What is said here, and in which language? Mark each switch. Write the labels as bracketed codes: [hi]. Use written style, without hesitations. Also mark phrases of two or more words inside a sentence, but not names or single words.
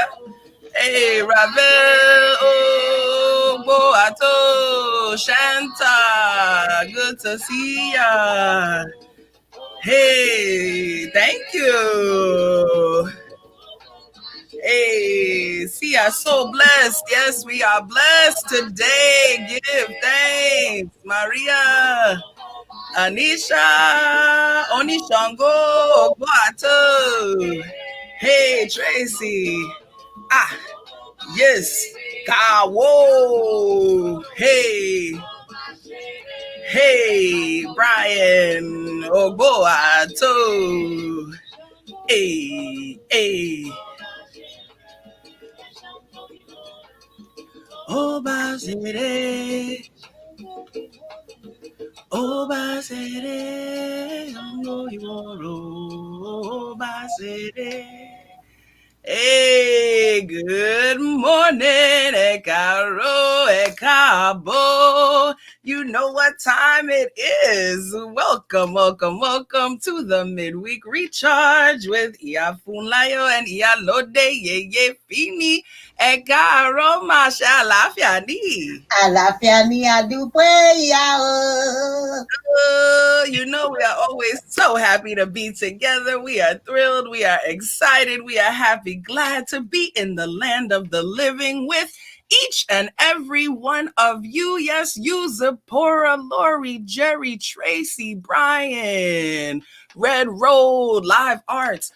[en] Hey, Ravel, oh, Boato, Shanta, good to see ya. Hey, thank you. Hey, see, I'm so blessed. Yes, we are blessed today. Give thanks, Maria, Anisha, Onishango, Boato. Hey, Tracy. Yes, Kawo. Hey, Brian, Boato. Hey. Obasere, Obasere. Hey, good morning, [yo] Ekaro, Ekabo. [en] You know what time it is. Welcome, welcome, welcome to the midweek recharge with Iya Funlayo and Iyalode Yeyefini. [yo] Ẹ káàárọ̀ mà ṣe àlàáfíà ni. Àlàáfíà ni àdúpẹ́ ìyá o. [en] You know, we are always so happy to be together. We are thrilled. We are excited. We are happy, glad to be in the land of the living with each and every one of you. Yes, you, Zipporah, Lori, Jerry, Tracy, Brian, Red Road, Live Arts.